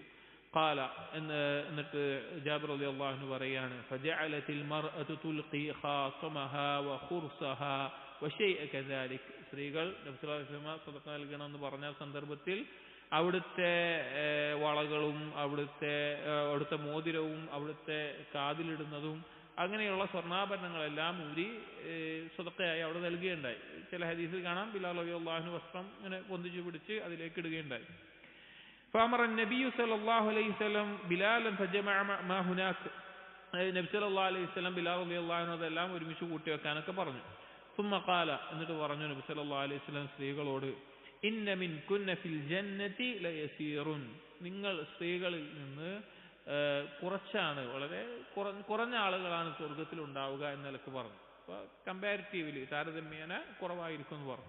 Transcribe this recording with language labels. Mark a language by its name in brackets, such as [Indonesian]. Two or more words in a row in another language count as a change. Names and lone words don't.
[Malayalam] ഖാല, എന്നിട്ട് ജാബിർ [Arabic] رضي الله عنه [Malayalam] പറയാണ്, [Arabic] فجعلت المرأة تلقي خاتمها وقرطها وشيئا كذلك, [Malayalam] സ്ത്രീകൾ നബി [Arabic] صلى الله عليه وسلم [Malayalam] സദഖ നൽകണമെന്ന് പറഞ്ഞ സന്ദർഭത്തിൽ അവിടുത്തെ വളകളും അവിടുത്തെ മോതിരവും അവിടുത്തെ കാതിലിടുന്നതും അങ്ങനെയുള്ള സ്വർണ്ണാഭരണങ്ങളെല്ലാം ഊരി സദഖയായി അവിടെ നൽകുകയുണ്ടായി. ചില ഹദീസിൽ കാണാം ബിലാൽ [Arabic] رضي الله عنه [Malayalam] വസ്ത്രം ഇങ്ങനെ പൊന്തിച്ചു പിടിച്ച് അതിലേക്ക് ഇടുകയുണ്ടായി. [Arabic] فأمر النبي صلى الله عليه وسلم بلالا فجمع ما هناك, [Malayalam] നബി [Arabic] صلى الله عليه وسلم [Malayalam] ബിലാൽ [Arabic] رضي الله عنه [Malayalam] അതെല്ലാം ഒരുമിച്ച് കൂട്ടി വെക്കാനൊക്കെ പറഞ്ഞു. [Arabic] ثم قال, [Malayalam] എന്നിട്ട് പറഞ്ഞു നബി [Arabic] صلى الله عليه وسلم [Malayalam] സ്ത്രീകളോട്, [Arabic] إن من كن في الجنة ليسير, [Malayalam] നിങ്ങൾ സ്ത്രീകളിൽ നിന്ന് കുറച്ചാണ്, വളരെ കുറഞ്ഞ ആളുകളാണ് സ്വർഗത്തിൽ ഉണ്ടാവുക എന്ന നിലക്ക് പറഞ്ഞു. അപ്പോൾ കമ്പാരിറ്റീവ്ലി താരതമ്യേന കുറവായിരിക്കും എന്ന് പറഞ്ഞു.